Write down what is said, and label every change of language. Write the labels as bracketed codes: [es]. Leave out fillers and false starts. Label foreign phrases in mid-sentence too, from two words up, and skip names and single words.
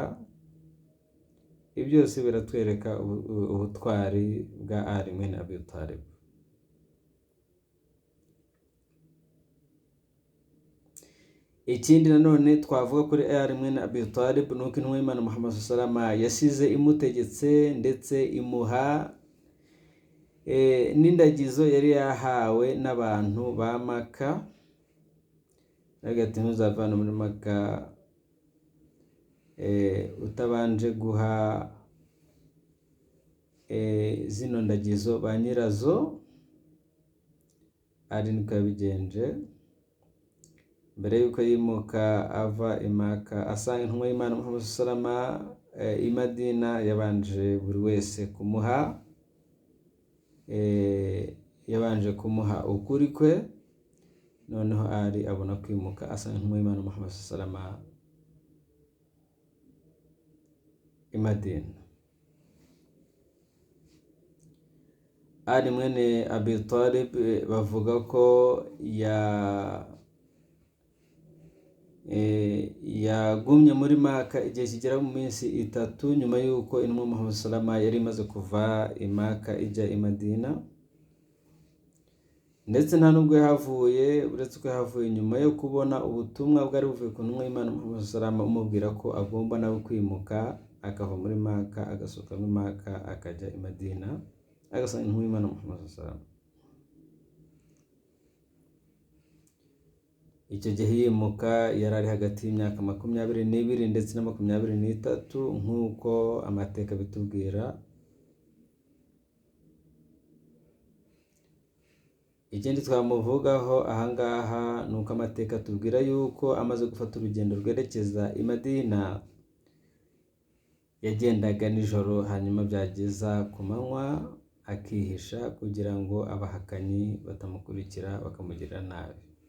[rw] Ibi byose biratwereka ubutwari bwa Ali mwene Abi Talib. Ikindi nanone twavuga kuri Ali mwene Abi Talib nuko intumwa y'Imana Muhammad [ar] صلى الله عليه وسلم [rw] yasize imutegetse ndetse imuha n'indagizo yari yahawe n'abantu ba Maka. Ati ntuzavana muri Maka utabanje guha zino ndagizo ba nyirazo. Ali niko yabigenje. Mbere yuko yimuka ava i Maka asanga intumwa y'Imana Muhammad [ar] صلى الله عليه وسلم [rw] i Madina, yabanje buri wese kumuha ukuri kwe. Noneho Ali abona kwimuka asanga intumwa y'Imana Muhammad [ar] صلى الله عليه وسلم [rw] i Madina. Ali mwene Abi Talib bavuga ko yagumye muri Maka igihe kigera mu minsi 3 nyuma y'uko intumwa Muhammad [ar] صلى الله عليه وسلم [rw] yari imaze kuva i Maka ijya i Madina. Ndetse nta nubwo yahavuye, uretse ko yahavuye nyuma yo kubona ubutumwa bwari buvuye ku ntumwa y'Imana Muhammad [ar] صلى الله عليه وسلم [rw] umubwira ko agomba nawe kwimuka akava muri Maka agasohoka muri Maka akajya i Madina agasanga intumwa y'Imana Muhammad [ar] صلى الله عليه وسلم. [rw] Icyo gihe yimuka yari ari hagati y'imyaka 22 ndetse na 23 nk'uko amateka bitubwira. Ikindi twamuvugaho ahangaha nuko amateka tubwira yuko amaze gufata urugendo rwerekeza i Madina yagendaga nijoro, hanyuma byageza ku manywa akihisha kugira ngo abahakanyi batamukurikira bakamugirira nabi.